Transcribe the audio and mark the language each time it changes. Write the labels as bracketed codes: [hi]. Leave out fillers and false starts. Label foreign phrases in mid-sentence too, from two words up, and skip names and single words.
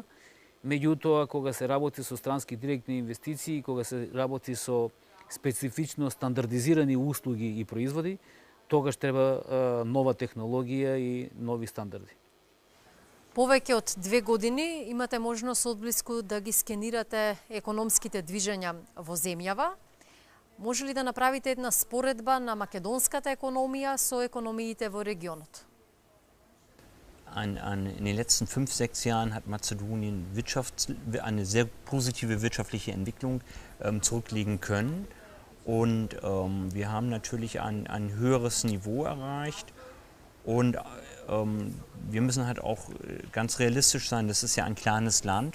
[mk] Меѓутоа, кога се работи со странски директни инвестиции, кога се работи со специфично стандардизирани услуги и производи, тогаш треба нова технологија и нови стандарди. Повеќе од 2 години имате можност одблиску да ги скенирате економските движења во земјава. Може ли да направите една споредба на македонската економија со економиите во регионот? [de] In den letzten 5-6 Jahren hat Mazedonien eine sehr positive wirtschaftliche Entwicklung zurücklegen können. Und wir haben natürlich ein höheres Niveau erreicht. Und wir müssen halt auch ganz realistisch sein, das ist ja ein kleines Land.